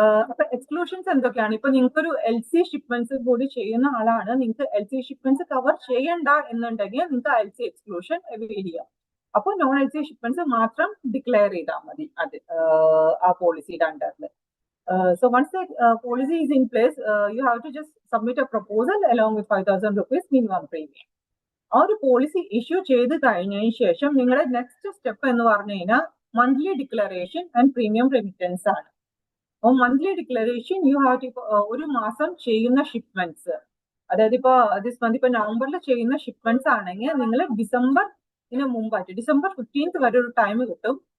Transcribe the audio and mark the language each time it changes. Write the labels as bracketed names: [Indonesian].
[Malayalam] അപ്പൊ എക്സ്ക്ലൂഷൻസ് എന്തൊക്കെയാണ്? ഇപ്പൊ നിങ്ങൾക്ക് ഒരു LC ഷിപ്മെന്റ്സ് കൂടി ചെയ്യുന്ന ആളാണ്, നിങ്ങൾക്ക് LC ഷിപ്മെന്റ്സ് കവർ ചെയ്യണ്ട എന്നുണ്ടെങ്കിൽ നിങ്ങൾക്ക് LC എക്സ്ക്ലൂഷൻ അവൈൽ ചെയ്യാം. അപ്പൊ നോൺ LC ഷിപ്മെന്റ്സ് മാത്രം ഡിക്ലെയർ ചെയ്താൽ മതി അത് ആ പോളിസിയുടെ അണ്ടറിൽ. [English] So once the policy is in place, you have to just submit a proposal along with 5,000 rupees minimum premium. [Malayalam] ആ ഒരു പോളിസി ഇഷ്യൂ ചെയ്ത് കഴിഞ്ഞതിന് ശേഷം നിങ്ങളുടെ നെക്സ്റ്റ് സ്റ്റെപ്പ് എന്ന് പറഞ്ഞു കഴിഞ്ഞാൽ monthly declaration and premium remittance ആണ്. അപ്പോൾ monthly declaration [English] you have to [Malayalam] ഒരു മാസം ചെയ്യുന്ന ഷിപ്മെന്റ്സ്, അതായത് ഇപ്പൊ [English] this month [Malayalam] ഇപ്പൊ നവംബറിൽ ചെയ്യുന്ന ഷിപ്മെന്റ്സ് ആണെങ്കിൽ നിങ്ങൾ ഡിസംബറിന് മുമ്പായിട്ട് December 15th വരെ ഒരു ടൈം കിട്ടും.